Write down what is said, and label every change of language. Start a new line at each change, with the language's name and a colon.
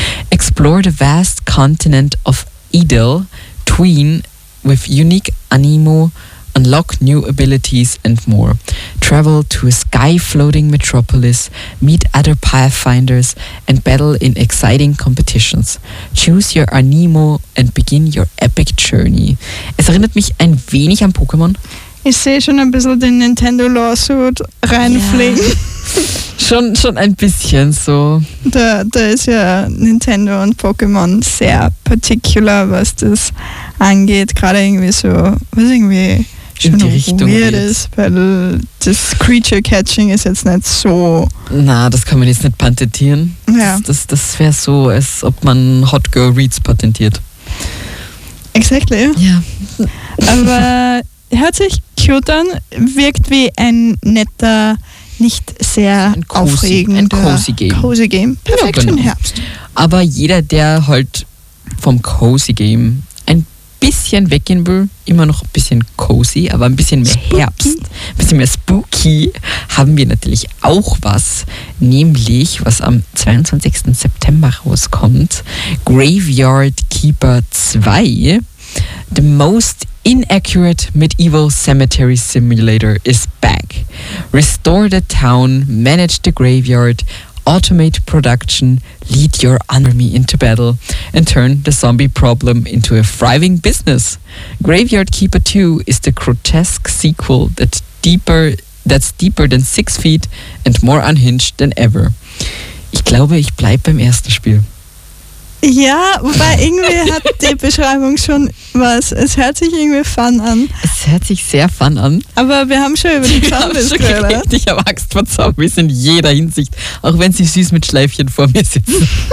English: Explore the vast continent of Idyll, Tween, with unique Animo, unlock new abilities and more. Travel to a sky-floating metropolis, meet other pathfinders and battle in exciting competitions. Choose your Animo and begin your epic journey.
German: Es erinnert mich ein wenig an Pokémon. Ich sehe schon ein bisschen den Nintendo Lawsuit reinfliegen. Ja. Schon ein bisschen so. Da ist ja Nintendo und Pokémon sehr particular, was das angeht. Gerade irgendwie so, was irgendwie schon weird ist, weil das Creature Catching ist jetzt nicht so. Na, das kann man jetzt nicht patentieren. Ja. Das wäre so, als ob man Hot Girl Reads patentiert.
English: Exactly.
German: Ja. Aber hört sich cute an, wirkt wie ein netter, nicht sehr aufregender, cozy Game. Perfekt, ja, genau. Für den Herbst. Aber jeder, der halt vom Cozy Game ein bisschen weggehen will, immer noch ein bisschen cozy, aber ein bisschen mehr spooky. Herbst, ein bisschen mehr spooky, haben wir natürlich auch was, nämlich was am 22. September rauskommt,
English: Graveyard Keeper 2, the most inaccurate medieval cemetery simulator is back. Restore the town, manage the graveyard, automate production, lead your army into battle, and turn the zombie problem into a thriving business. Graveyard Keeper 2 is the grotesque sequel that's deeper than 6 feet and more unhinged than ever.
German: Ich glaube, ich bleibe beim ersten Spiel. Ja, wobei irgendwie hat die Beschreibung schon was. Es hört sich irgendwie fun an. Es hört sich sehr fun an. Aber wir haben schon über die Zombies gehört. Ich habe schon Angst vor Zombies in jeder Hinsicht. Auch wenn sie süß mit Schleifchen vor mir sitzen.